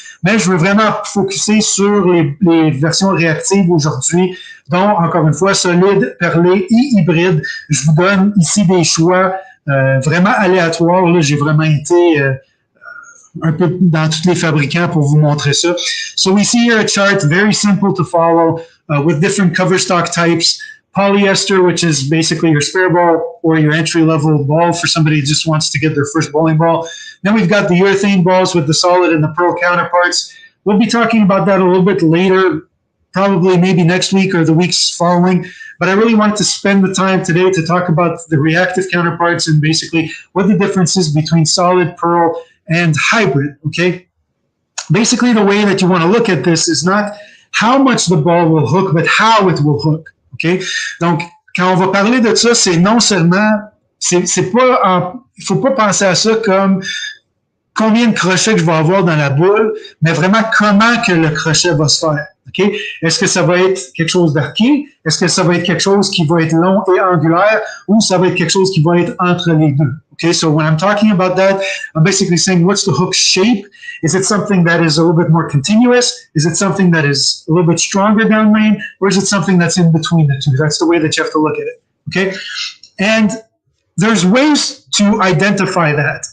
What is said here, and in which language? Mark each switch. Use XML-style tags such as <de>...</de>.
<fr>Mais je veux vraiment focuser sur les versions réactives aujourd'hui, dont, encore une fois, solide, perlé et hybride. Je vous donne ici des choix vraiment aléatoires. Là, j'ai vraiment été un peu dans tous les fabricants pour vous montrer ça.</fr> <en>So we see here a chart, very simple to follow, with different cover stock types. Polyester, which is basically your spare ball or your entry-level ball for somebody who just wants to get their first bowling ball. Then we've got the urethane balls with the solid and the pearl counterparts. We'll be talking about that a little bit later, probably maybe next week or the weeks following. But I really wanted to spend the time today to talk about the reactive counterparts and basically what the difference is between solid, pearl, and hybrid, okay? Basically, the way that you want to look at this is not how much the ball will hook, but how it will hook. OK?</en> <fr>Donc, quand on va parler de ça, c'est non seulement, c'est pas, il faut pas penser à ça comme combien de crochets que je vais avoir dans la boule, mais vraiment comment que le crochet va se faire. OK? Est-ce que ça va être quelque chose d'arqué? Est-ce que ça va être quelque chose qui va être long et angulaire? Ou ça va être quelque chose qui va être entre les deux?</fr> <en>Okay, so when I'm talking about that, I'm basically saying, what's the hook shape? Is it something that is a little bit more continuous? Is it something that is a little bit stronger downrange? Or is it something that's in between the two? That's the way that you have to look at it. Okay, and there's ways to identify that.</en>